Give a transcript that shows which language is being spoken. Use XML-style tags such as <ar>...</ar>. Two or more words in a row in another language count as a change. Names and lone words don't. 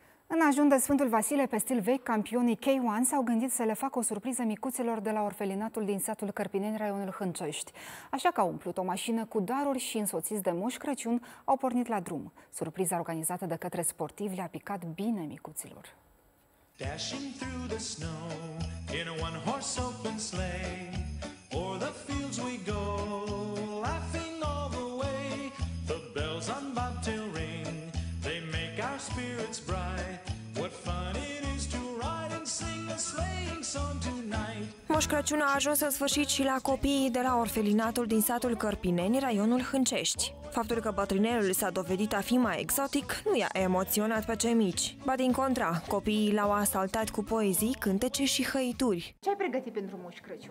<ro>În ajun de Sfântul Vasile, pe stil vechi, campionii K1 s-au gândit să le facă o surpriză micuților de la orfelinatul din satul Cărpineni, raionul Hâncești. Așa că au umplut o mașină cu daruri și, însoțiți de Moș Crăciun, au pornit la drum. Surpriza organizată de către sportivi le-a picat bine micuților.</ro> <en>Dashing through the snow in a one-horse open sleigh, o'er the fields we go, laughing all the way. The bells on bobtail ring, they make our spirits bright. What fun it is to ride and sing a sleighing song tonight.</en> <ro>Moș Crăciun a ajuns în sfârșit și la copiii de la orfelinatul din satul Cărpineni, raionul Hâncești. Faptul că bătrânelul s-a dovedit a fi mai exotic nu i-a emoționat pe cei mici. Ba din contra, copiii l-au asaltat cu poezii, cântece și hăituri. Ce ai pregătit pentru Moș Crăciun?</ro>